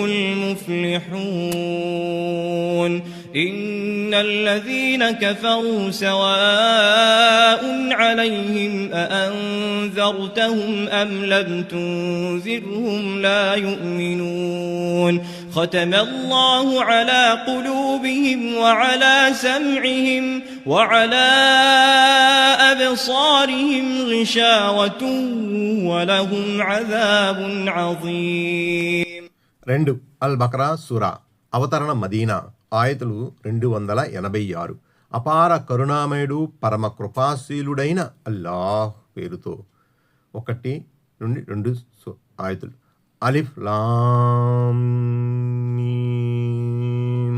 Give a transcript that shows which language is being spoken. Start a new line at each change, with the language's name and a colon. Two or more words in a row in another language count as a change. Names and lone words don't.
Arabic: المفلحون إن الذين كفروا سواء عليهم أأنذرتهم أم لم تنذرهم لا يؤمنون ختم الله على قلوبهم وعلى سمعهم وعلى أبصارهم غشاوة ولهم عذاب عظيم.
Telugu: 2 అల్ బకరా సూరా. అవతరణ మదీనా. ఆయతులు 286. అపార కరుణామయుడు పరమ కృపాశీలుడైన అల్లాహ్ పేరుతో. 1 నుండి 2 ఆయతులు.
Arabic: ألف لام ميم.